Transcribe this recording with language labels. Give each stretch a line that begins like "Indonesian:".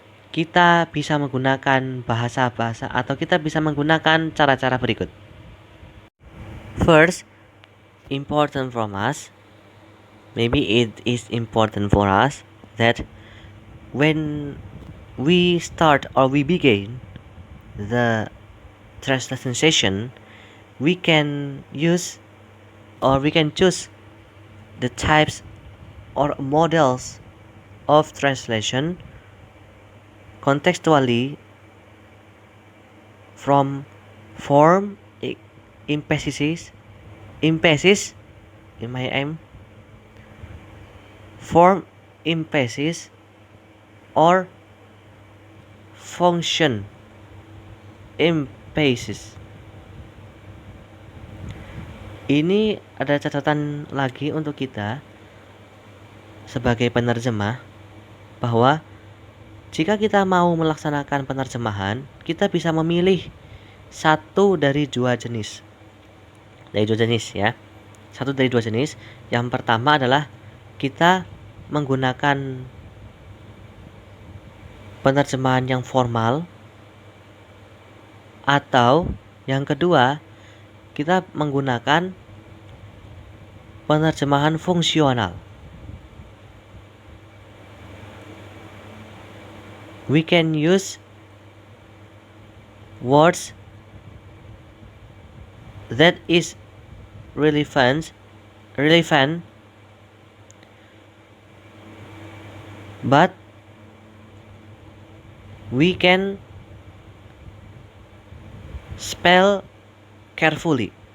Indonesian: Kita bisa menggunakan bahasa-bahasa atau kita bisa menggunakan cara-cara berikut.
English: First, important from us, maybe it is important for us that when we start or we begin the translation session, we can use or we can choose the types or models of translation contextually from form, emphasis in my aim, form, emphasis, or function, emphasis.
Indonesian: Ini ada catatan lagi untuk kita sebagai penerjemah bahwa jika kita mau melaksanakan penerjemahan, kita bisa memilih satu dari dua jenis. Satu dari dua jenis. Yang pertama adalah kita menggunakan penerjemahan yang formal, atau yang kedua kita menggunakan penerjemahan fungsional.
English: We can use words that is relevant, but we can spell carefully.